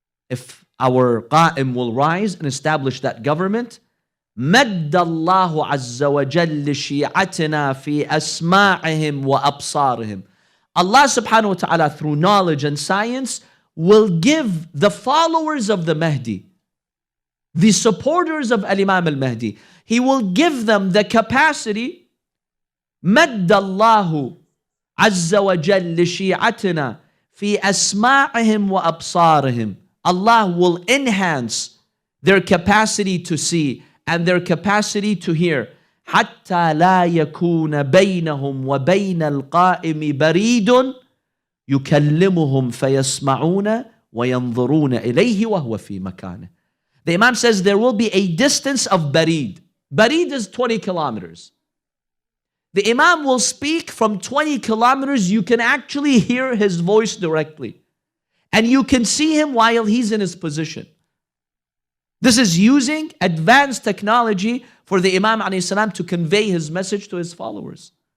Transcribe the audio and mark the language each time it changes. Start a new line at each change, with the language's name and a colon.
English: If our qa'im will rise and establish that government,
Arabic: مَدَّ اللَّهُ عَزَّ وَجَلِّ شِيعَتِنَا فِي أَسْمَاعِهِمْ وَأَبْصَارِهِمْ.
English: Allah subhanahu wa ta'ala, through knowledge and science, will give the followers of the Mahdi, the supporters of Imam al-Mahdi, He will give them the capacity
Arabic: مد الله عز وجل لشيعتنا في أسماعهم وأبصارهم.
English: Allah will enhance their capacity to see and their capacity to hear.
Arabic: حتى لا يكون بينهم وبين القائم بريد يكلمهم فيسمعون وينظرون إليه وهو في مكانه.
English: The Imam says there will be a distance of barid. Barid is 20 kilometers. The Imam will speak from 20 kilometers. You can actually hear his voice directly. And you can see him while he's in his position. This is using advanced technology for the Imam ﷺ to convey his message to his followers.